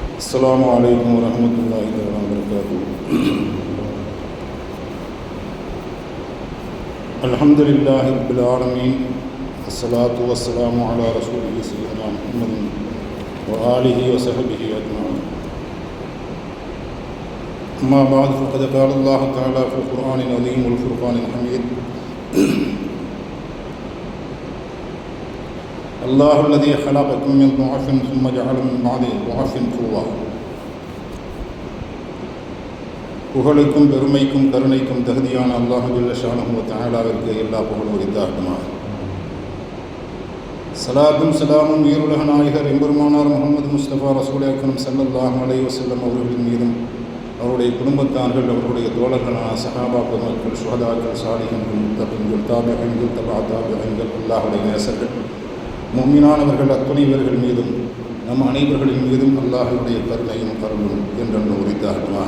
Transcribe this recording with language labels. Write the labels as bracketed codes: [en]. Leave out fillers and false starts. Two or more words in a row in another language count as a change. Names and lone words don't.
[ar] السلام عليكم ورحمة الله وبركاته. الحمد لله رب العالمين، الصلاة والسلام على رسوله سيدنا محمد وآله وصحبه أجمعين. أما بعد، فقد قال الله تعالى في القرآن العظيم والفرقان الحميد: الله الذي خلقكم من ضعف ثم جعل من بعد ضعف قوة. [ta] புகழுக்கும் பெருமைக்கும் கருணைக்கும் தகுதியான அல்லாஹ் [ar] جل شأنه [ta] வ தஆலாவிற்கு எல்லா புகழும் உரித்தாகட்டுமாக. ஸலாத்தும் ஸலாமும் உயிருலக நாயகர் எம்பெருமானார் முஹம்மது முஸ்தபா [ar] رسول أكرم صلى الله عليه وسلم [ta] அவர்களின் மீதும், அவருடைய குடும்பத்தார்கள், அவருடைய தோழர்களான சஹாபா பெருமக்கள், சுஹதாக்கள், சாலிஹீன்கள், முத்தகீன்கள், தாபிஈன்கள், தபா தாபிஈன்கள், அல்லாஹ்வுடைய நேசர்கள், முஃமினானவர்கள் அத்துணைவர்கள் மீதும் நம் அனைவர்களின் மீதும் அல்லாஹ்வுடைய கருணையும் கருணும் என்றென்று உரித்தாகட்டுமாக.